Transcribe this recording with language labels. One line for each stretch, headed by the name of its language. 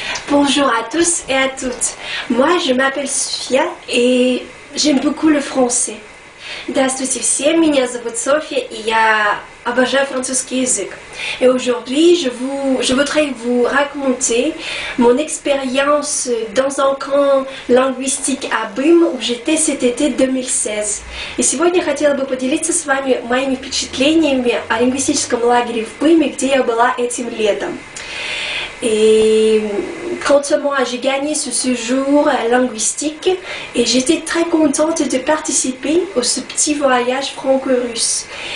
French: Bonjour à tous et à toutes. Moi, je m'appelle София et j'aime beaucoup le français.
Russian: Здравствуйте всем, меня зовут Софья и я обожаю французский язык.
French: Et aujourd'hui, je voudrais vous raconter mon expérience dans un camp linguistique à Бым, où j'étais cet été 2016.
Russian: И сегодня я хотела бы поделиться с вами моими впечатлениями о лингвистическом лагере в Быме, где я была этим летом.
French: Et moi, j'ai gagné ce séjour linguistique et j'étais très contente de participer à ce petit voyage franco-russe.